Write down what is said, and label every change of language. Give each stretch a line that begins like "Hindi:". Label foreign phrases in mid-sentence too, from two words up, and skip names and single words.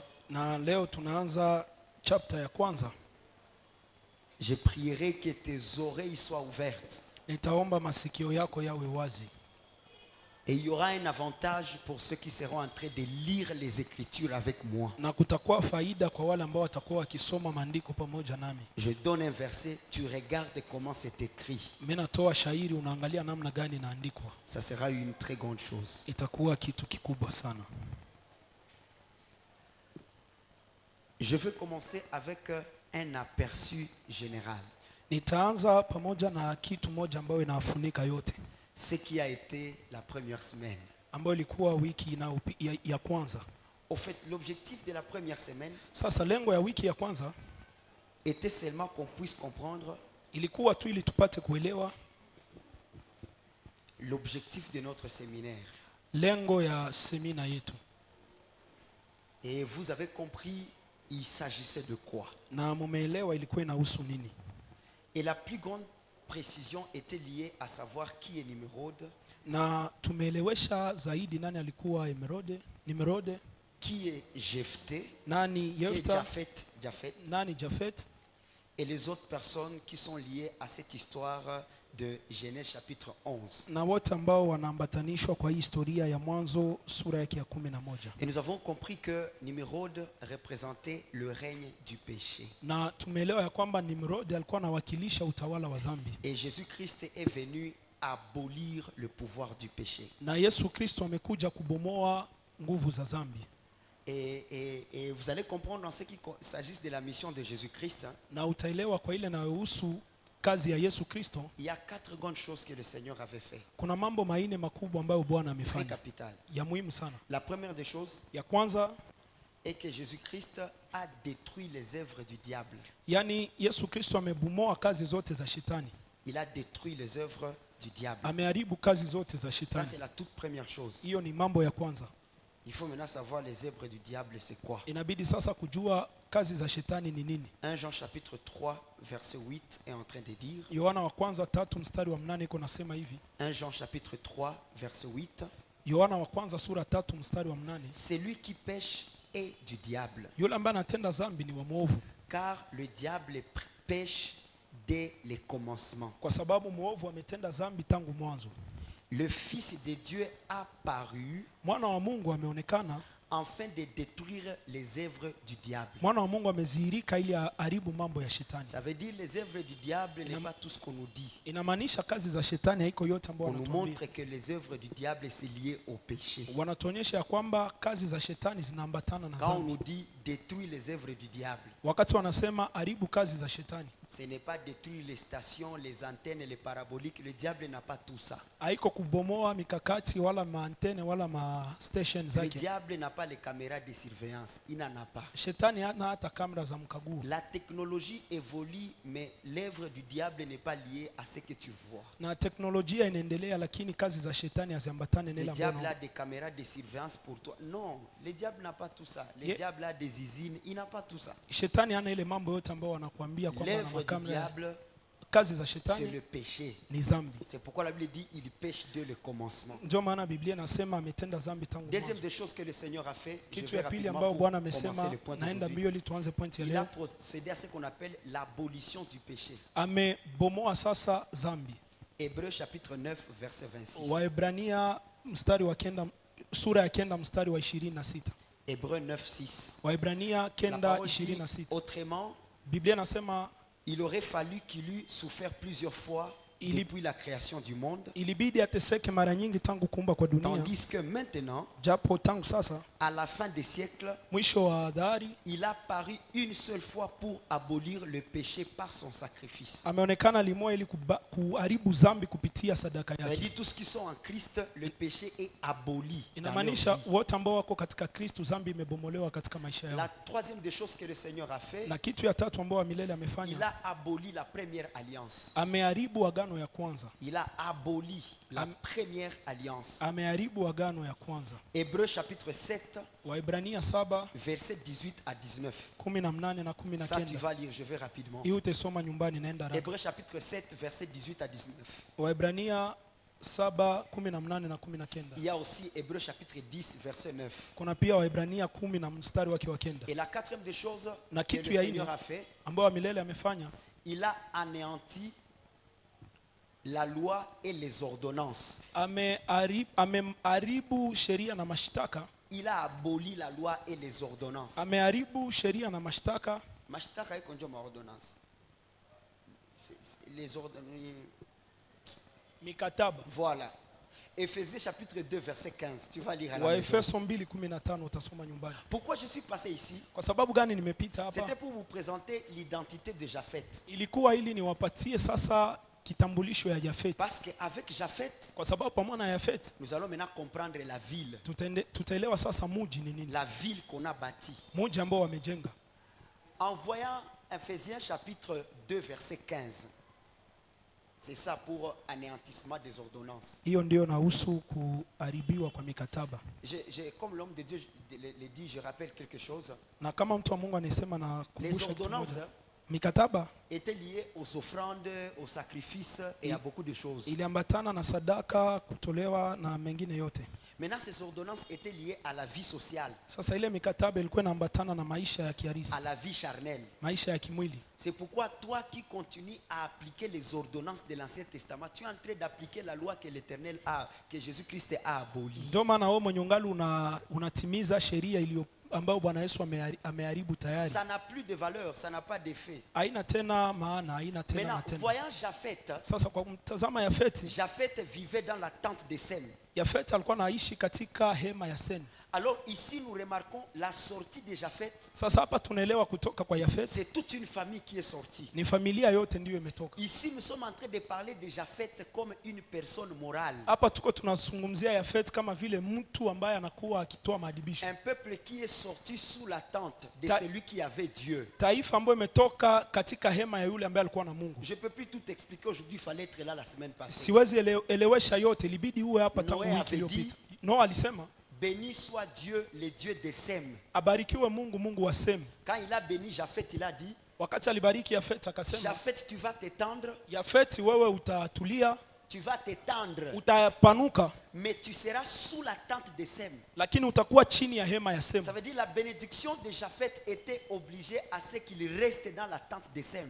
Swahili: Na leo tunaanza chapter ya kwanza.
French: Je prierai que tes oreilles soient ouvertes.
Swahili: Nitaomba masikio yako yawe wazi.
French: Et il y aura un avantage pour ceux qui seront en train de lire les Écritures avec moi.
Swahili: Na kutakuwa faida kwa wale ambao watakuwa wakisoma maandiko pamoja nami.
French: Je donne un verset, tu regardes comment c'est écrit.
Swahili: Mimi natoa shairi, unaangalia namna gani inaandikwa.
French: Ça sera une très grande chose.
Swahili: Itakuwa kitu kikubwa sana.
French: Je veux commencer avec un aperçu général.
Swahili: Nitaanza pamoja na kitu moja ambayo inafunika yote,
French: Ce qui a été la première semaine.
Swahili: ambayo ilikuwa wiki ya kwanza.
French: Au fait, l'objectif de la première semaine
Swahili: Sasa lengo ya wiki ya kwanza
French: était seulement qu'on puisse comprendre
Swahili: ilikuwa tu ili tupate kuelewa
French: l'objectif de notre séminaire.
Swahili: lengo ya semina yetu.
French: Et vous avez compris, il s'agissait de quoi?
Swahili: Na mumeelewa ilikuwa inahusu nini.
French: Et la plus grande précision était liée à savoir qui est Nimrod,
Swahili: Na tumeelewesha zaidi nani alikuwa Nimrod,
French: qui est Jephthé,
Swahili: nani
French: qui est
Swahili: Yefta,
French: Japhet,
Swahili: nani Jafet,
French: et les autres personnes qui sont liées à cette histoire de Genèse chapitre 11.
Swahili: na wote ambao wanaambatanishwa kwa hii historia ya Mwanzo sura yake ya 11.
French: Et nous avons compris que Nimrod représentait le règne du péché.
Swahili: Na tumeelewa ya kwamba Nimrod alikuwa anawakilisha utawala wa dhambi.
French: Et Jésus-Christ est venu abolir le pouvoir du péché.
Swahili: Na Yesu Kristo amekuja kubomoa nguvu za dhambi.
French: Et vous allez comprendre en ce qui s'agisse de la mission de Jésus-Christ.
Swahili: Na utaelewa kwa ile inayohusu kazi ya Yesu Kristo.
French: Il y a 4 grandes choses que le Seigneur avait fait.
Swahili: Kuna mambo manne makubwa ambayo Bwana
French: Très
Swahili: amefanya.
French: capital.
Swahili: Ya muhimu sana.
French: La première des choses
Swahili: Ya kwanza
French: est que Jésus-Christ a détruit les œuvres du diable.
Swahili: yani Yesu Kristo amebomoa kazi zote za shetani.
French: Il a détruit les œuvres du diable.
Swahili: Ameharibu kazi zote za
French: Ça
Swahili: shetani.
French: c'est la toute première chose.
Swahili: Hiyo ni mambo ya kwanza.
French: Il faut maintenant savoir les œuvres du diable c'est quoi.
Swahili: Inabidi sasa kujua kazi za shetani ni nini.
French: 1 Jean chapitre 3 verset 8 est en train de dire.
Swahili: Yohana wa kwanza 3 mstari wa 8 iko nasema hivi.
French: 1 Jean chapitre 3 verset 8.
Swahili: Yohana wa kwanza sura 3 mstari wa 8.
French: Celui qui pêche est du diable.
Swahili: Yule ambaye anatenda dhambi ni wa mwovu.
French: Car le diable pêche dès les commencements.
Swahili: Kwa sababu mwovu ametenda dhambi tangu mwanzo.
French: Le Fils de Dieu a paru
Swahili: Mwana wa Mungu ameonekana
French: afin de détruire les œuvres du diable.
Swahili: Mwana wa Mungu amezihirika ili aharibu mambo ya shetani.
French: Ça veut dire les œuvres du diable n'est pas tout ce qu'on nous dit.
Swahili: Inamaanisha kazi za shetani haiko yote ambayo
French: On nous
Swahili: wanatuambia.
French: montre que les œuvres du diable c'est lié au péché.
Swahili: Wanatuonyesha ya kwamba kazi za shetani zinaambatana na
French: Quand on
Swahili: dhambi.
French: nous dit détruire les œuvres du diable,
Swahili: Wakati wanasema haribu kazi za shetani,
French: ce n'est pas détruire les stations, les antennes, les paraboliques. Le diable n'a pas tout ça.
Swahili: haiko kubomoa mikakati wala maantene wala ma station
French: Le
Swahili: zake.
French: diable n'a pas les caméras de surveillance. Il n'en a pas.
Swahili: Shetani hana hata kamera za mkaguo.
French: La technologie évolue, mais l'œuvre du diable n'est pas liée à ce que tu vois.
Swahili: Na teknolojia inaendelea lakini kazi za shetani haziambatane na
French: Le
Swahili: ile
French: diable
Swahili: ambayo.
French: a des caméras de surveillance pour toi. Non, le diable n'a pas tout ça. Le Yeah. diable a des usines. Il n'a pas tout ça.
Swahili: Shetani hana ile mambo yote ambayo wanakuambia kwamba ana
French: L'œuvre du
Swahili: makamera.
French: diable,
Swahili: Kazi za
French: c'est
Swahili: shetani
French: le péché.
Swahili: ni dhambi.
French: C'est pourquoi la Bible dit il pêche dès le commencement.
Swahili: Ndio maana Biblia inasema ametenda dhambi tangu
French: Deuxième
Swahili: mwanzo.
French: des choses que le Seigneur a fait, je
Swahili: Kitu
French: vais
Swahili: ya pili
French: rapidement
Swahili: ambayo
French: pour
Swahili: Bwana
French: commencer
Swahili: amesema,
French: le point
Swahili: naenda
French: d'aujourd'hui.
Swahili: mbio ili tuanze pointi ya
French: Il a
Swahili: leo.
French: procédé à ce qu'on appelle l'abolition du péché.
Swahili: Amebomoa sasa dhambi.
French: Hébreux chapitre 9 verset 26.
Swahili: Waebrania mstari wa kenda, sura ya kenda mstari wa 26.
French: Hébreux 9 6.
Swahili: Waebrania
French: La
Swahili: kenda
French: parole dit
Swahili: 26.
French: autrement,
Swahili: Biblia inasema
French: il aurait fallu qu'il eût souffert plusieurs fois depuis la création du monde,
Swahili: ilibidi ateseke mara nyingi tangu kuumba kwa dunia,
French: tandis que maintenant,
Swahili: japo tangu sasa
French: à la fin des siècles,
Swahili: mwisho wa dhari
French: il a paru une seule fois pour abolir le péché par son sacrifice.
Swahili: ameonekana limoja ili kuharibu dhambi kupitia sadaka
French: Ça veut
Swahili: yake.
French: dire tous qui sont en Christ, le péché est aboli dans leur
Swahili: Inamaanisha
French: vie.
Swahili: wote ambao wako katika Kristo dhambi imebomolewa katika maisha
French: La
Swahili: yao.
French: troisième des choses que le Seigneur a fait,
Swahili: Na kitu ya tatu ambao milele
French: il
Swahili: amefanya,
French: a aboli la première alliance.
Swahili: ameharibu agano ya kwanza.
French: Il a aboli la première alliance.
Swahili: Ameharibu agano ya kwanza.
French: Hébreux chapitre 7,
Swahili: Waebrania 7
French: versets 18 à 19.
Swahili: 18 na
French: Ça, tu
Swahili: 19.
French: vas lire, je vais rapidement.
Swahili: Hii utasoma nyumbani, naenda haraka.
French: Hébreux chapitre 7, versets 18 à 19.
Swahili: Waebrania 7 18 na 19.
French: Il y a aussi Hébreux chapitre 10, verset 9.
Swahili: Kuna pia Waebrania 10 na mstari wake wa 9.
French: Et la quatrième des choses
Swahili: Na
French: que
Swahili: kitu
French: le
Swahili: ya
French: Seigneur
Swahili: nne
French: a fait,
Swahili: ambao milele amefanya,
French: il a anéanti la loi et les ordonnances.
Swahili: ameharibu sheria na mashtaka.
French: Il a aboli la loi et les ordonnances.
Swahili: Ameharibu sheria na mashtaka. Mashtaka iko ndio maordonnance.
French: Les ordonnances.
Swahili: Mikataba.
French: Voilà. Éphésiens chapitre 2 verset 15. Tu vas lire à la maison.
Swahili: Waefeso 2:15 utasoma nyumbani.
French: Pourquoi je suis passé ici?
Swahili: Kwa sababu gani nimepita hapa?
French: C'était pour vous présenter l'identité de Japheth.
Swahili: Ilikuwa ili niwapatie sasa kitambulisho ya Yafet.
French: Parce qu'avec Japheth,
Swahili: Kwa sababu pamoja na Yafet
French: nous allons maintenant comprendre la ville.
Swahili: tutaelewa sasa muji ni nini.
French: La ville qu'on a bâtie.
Swahili: Muji ambao wamejenga.
French: En voyant Éphésiens chapitre 2 verset 15. C'est ça pour anéantissement des ordonnances.
Swahili: Hiyo ndio nahusu kuharibiwa kwa mikataba.
French: Comme l'homme de Dieu le dit, je rappelle quelque chose.
Swahili: Na kama mtu wa Mungu anisema na
French: Les
Swahili: kumbusha
French: ordonnances
Swahili: mikataba
French: étaient liées aux offrandes, aux sacrifices et à beaucoup de choses.
Swahili: iliambatana na sadaka, kutolewa na mengine yote.
French: Maintenant, ces ordonnances étaient liées à la vie sociale,
Swahili: Sasa ile mikataba ilikuwa inaambatana na maisha ya kiharisi,
French: à la vie charnelle.
Swahili: maisha ya kimwili.
French: C'est pourquoi toi qui continues à appliquer les ordonnances de l'Ancien Testament, tu es en train d'appliquer la loi que l'Éternel a, que Jésus-Christ a abolie.
Swahili: Ndio maana wewe mwenye ungali unatimiza sheria iliyo ambayo Bwana Yesu ameharibu tayari.
French: Ça n'a plus de valeur, ça n'a pas d'effet.
Swahili: Haina tena maana, haina tena
French: Maintenant,
Swahili: matendo.
French: voyant Japheth,
Swahili: Sasa kwa mtazama Yafeti,
French: Japheth vivait dans la tente de Sem.
Swahili: Yafeti alikuwa anaishi katika hema ya Seni.
French: Alors ici, nous remarquons la sortie de Japheth.
Swahili: Sasa hapa tunaelewa kutoka kwa Yafeti
French: C'est toute une famille qui est sortie.
Swahili: ni familia yote ndiyo imetoka.
French: Ici, nous sommes en train de parler de Japheth comme une personne morale.
Swahili: Hapa tuko tunazungumzia Yafeti kama vile mtu ambaye anakuwa akitoa maadibisho.
French: Un peuple qui est sorti sous la tente de celui qui avait Dieu.
Swahili: Taifa ambayo imetoka katika hema ya yule ambaye alikuwa na Mungu.
French: Je ne peux plus tout expliquer aujourd'hui, il fallait être là la semaine passée.
Swahili: Siwezi elewesha yote, ilibidi uwe hapa tangu
French: Noe
Swahili: wiki iliyopita.
French: avait
Swahili: Noa alisema,
French: Béni soit Dieu, le Dieu de Sem.
Swahili: abarikiwe Mungu, Mungu wa Semu.
French: Quand il a béni Japheth, il a dit,
Swahili: Wakati alibariki Yafeti akasema,
French: Japheth, tu vas t'étendre, Yafeti wewe utatulia, tu vas t'étendre,
Swahili: utapanuka,
French: mais tu seras sous la tente de Sem.
Swahili: lakini utakuwa chini ya hema ya Semu.
French: Ça veut dire la bénédiction de Japheth était obligée à ce qu'il reste dans la tente de Sem.